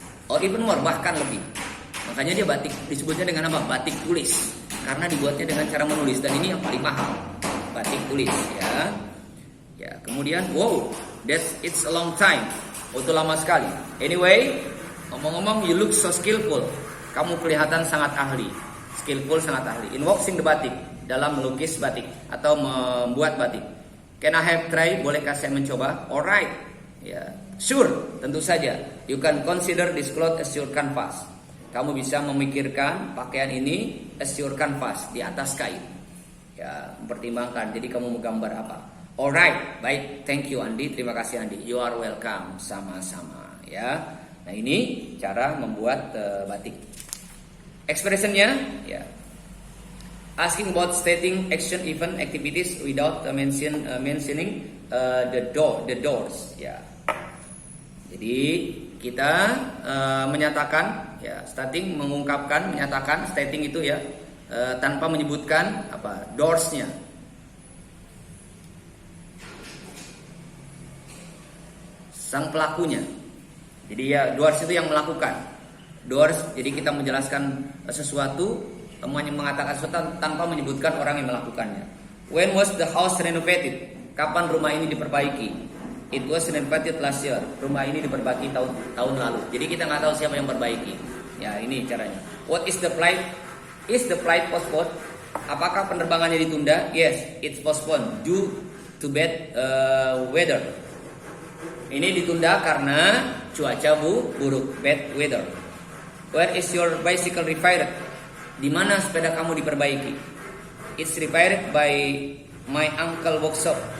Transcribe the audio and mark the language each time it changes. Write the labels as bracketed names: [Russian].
[English] Or even more, [Indonesian] bahkan lebih. Makanya dia batik disebutnya dengan apa? Batik tulis, karena dibuatnya dengan cara menulis, dan ini yang paling mahal, batik tulis ya. Ya, kemudian [English] it's a long time. [Indonesian] Itu lama sekali. [English] Anyway, [Indonesian] ngomong-ngomong, [English] you look so skillful. [Indonesian] Kamu kelihatan sangat ahli. [English] Skillful, [Indonesian] sangat ahli. [English] In waxing the batik, [Indonesian] dalam melukis batik atau membuat batik. [English] Can I have try? [Indonesian] Bolehkah saya mencoba? Alright. Ya, sure, tentu saja. [English] You can consider this cloth as your canvas. [Indonesian] Kamu bisa memikirkan pakaian ini [English] as your canvas, [Indonesian] di atas kain. Ya, mempertimbangkan. Jadi kamu mau gambar apa? Alright, baik, [English] thank you Andi, [Indonesian] terima kasih Andi. [English] You are welcome, [Indonesian] sama-sama ya. Nah ini cara membuat batik. Expressionnya, ya. [English] Asking about stating action event activities without mentioning the doors, ya. [Indonesian] Jadi kita menyatakan, ya, stating mengungkapkan, menyatakan, stating itu ya, tanpa menyebutkan doorsnya. Sang pelakunya. Jadi ya, doors itu yang melakukan. Doors, jadi kita menjelaskan sesuatu, mengatakan sesuatu tanpa menyebutkan orang yang melakukannya. [English] When was the house renovated? [Indonesian] Kapan rumah ini diperbaiki? [English] It was renovated last year. [Indonesian] Rumah ini diperbaiki tahun lalu. Jadi kita nggak tahu siapa yang perbaiki. Ya, ini caranya. [English] What is the flight? Is the flight postponed? [Indonesian] Apakah penerbangannya ditunda? [English] Yes, it's postponed due to bad weather. [Indonesian] Ini ditunda karena cuaca buruk, [English] bad weather. Where is your bicycle repaired? [Indonesian] Di mana sepeda kamu diperbaiki? [English] It's repaired by my uncle workshop.